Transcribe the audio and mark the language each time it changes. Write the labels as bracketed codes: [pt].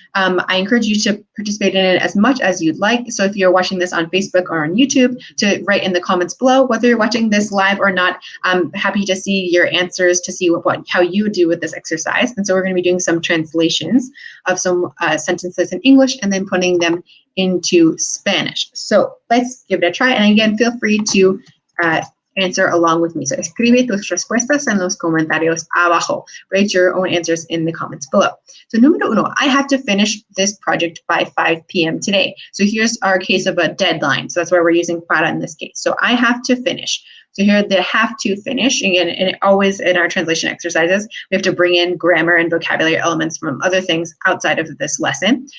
[en] I encourage you to participate in it as much as you'd like. So if you're watching this on Facebook or on YouTube, to write in the comments below whether you're watching this live or not. I'm happy to see your answers, to see how you do with this exercise. And so we're going to be doing some translations of some sentences in English and then putting them into Spanish. So let's give it a try. And again, feel free to answer along with me. [es] So escribe tus respuestas en los comentarios abajo. [en] Write your own answers in the comments below. So número uno, I have to finish this project by 5 p.m. today. So here's our case of a deadline. So that's why we're using para in this case. So I have to finish. So here the have to finish, again, and always in our translation exercises, we have to bring in grammar and vocabulary elements from other things outside of this lesson.